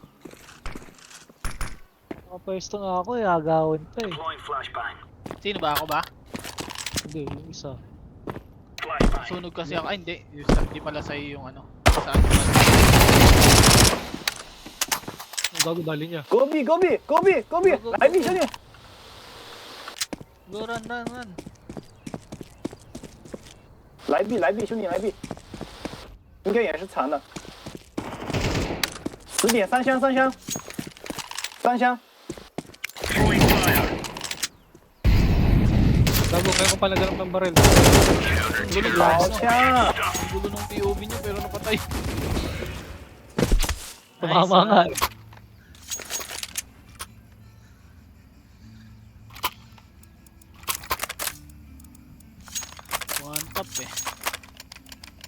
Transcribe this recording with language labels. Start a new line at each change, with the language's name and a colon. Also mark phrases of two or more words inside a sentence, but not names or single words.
Filipino: Mapwesto nga ako eh, agawin pa eh.
English: Deploying flashbang.
Filipino: Sino ba ako ba? Hindi, yung isa. Flashbang. Sunog kasi ako. Ay hindi. Yung hindi pala sa'yo yung ano. Saan pala? Ang gago dali niya.
Chinese: 隔壁，隔壁，隔壁，隔壁，来 B 兄弟，
English: Go run run run.
Chinese: 来 B，来 B 兄弟，来 B，应该也是残的。10点3箱，3箱，3箱，
English: Throwing fire.
Filipino: Gago, kaya ko pala ganun ng baril.
Chinese: 好枪啊！
Filipino: Ang gulo ng POV niya pero napatay. Tumama nga.
English: One tap
Filipino: eh.